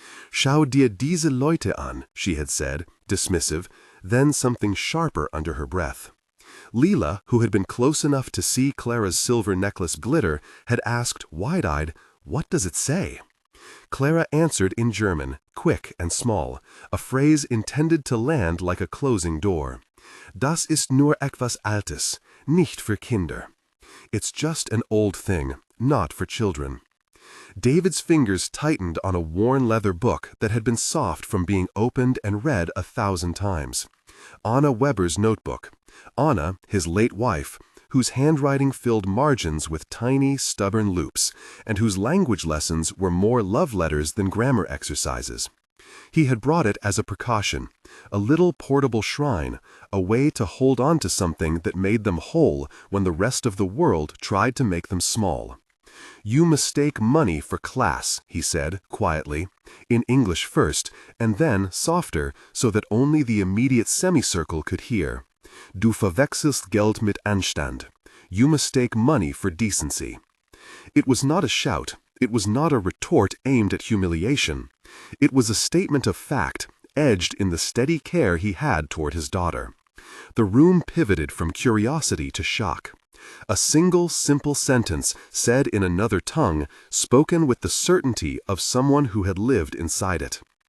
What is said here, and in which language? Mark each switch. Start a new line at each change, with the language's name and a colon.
German: Schau dir diese Leute an,
English: she had said, dismissive, then something sharper under her breath. Leela, who had been close enough to see Clara's silver necklace glitter, had asked, wide-eyed, "What does it say?" Clara answered in German, quick and small, a phrase intended to land like a closing door.
German: Das ist nur etwas Altes, nicht für Kinder.
English: It's just an old thing, not for children. David's fingers tightened on a worn leather book that had been soft from being opened and read 1,000 times. Anna Weber's notebook. Anna, his late wife, whose handwriting filled margins with tiny, stubborn loops, and whose language lessons were more love letters than grammar exercises. He had brought it as a precaution, a little portable shrine, a way to hold on to something that made them whole when the rest of the world tried to make them small. You mistake money for class, he said, quietly, in English first, and then softer so that only the immediate semicircle could hear.
German: Du verwechselst Geld mit Anstand.
English: You mistake money for decency. It was not a shout. It was not a retort aimed at humiliation. It was a statement of fact, edged in the steady care he had toward his daughter. The room pivoted from curiosity to shock. A single, simple sentence said in another tongue, spoken with the certainty of someone who had lived inside it.